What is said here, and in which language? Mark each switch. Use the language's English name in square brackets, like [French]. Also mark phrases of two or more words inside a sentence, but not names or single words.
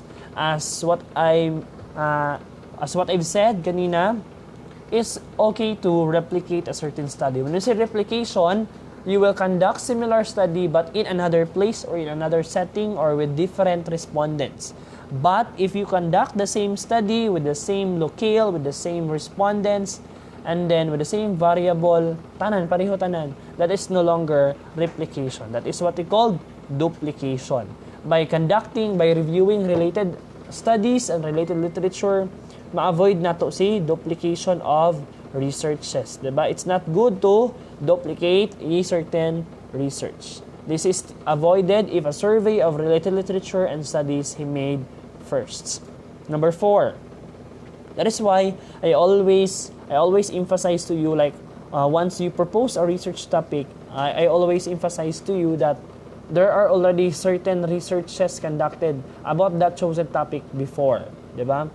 [English] As what I've said kanina, is okay to replicate a certain study. When you say replication, you will conduct similar study but in another place or in another setting or with different respondents. But if you conduct the same study with the same locale, with the same respondents, and then with the same variable, [Cebuano] pareho tanan, [English] that is no longer replication. That is what we call duplication. By reviewing related studies and related literature, [Cebuano] ma-avoid nato si [English] duplication of researches. Diba? It's not good to duplicate a certain research. This is avoided if a survey of related literature and studies he made first. Number 4. That is why I always emphasize to you, like once you propose a research topic, I always emphasize to you that there are already certain researches conducted about that chosen topic before, diba?